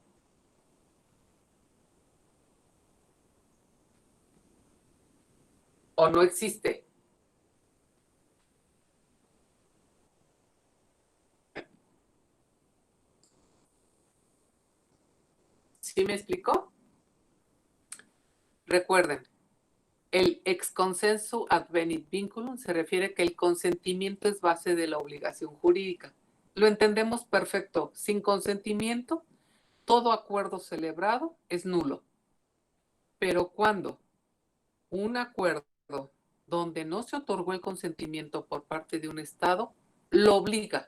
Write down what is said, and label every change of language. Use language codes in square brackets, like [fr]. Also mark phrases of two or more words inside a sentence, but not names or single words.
[es] ¿O no existe? ¿Sí me explicó? Recuerden, el [la] ex consensu advenit vinculum [es] se refiere a que el consentimiento es base de la obligación jurídica. Lo entendemos perfecto. Sin consentimiento, todo acuerdo celebrado es nulo. Pero cuando un acuerdo donde no se otorgó el consentimiento por parte de un Estado, lo obliga.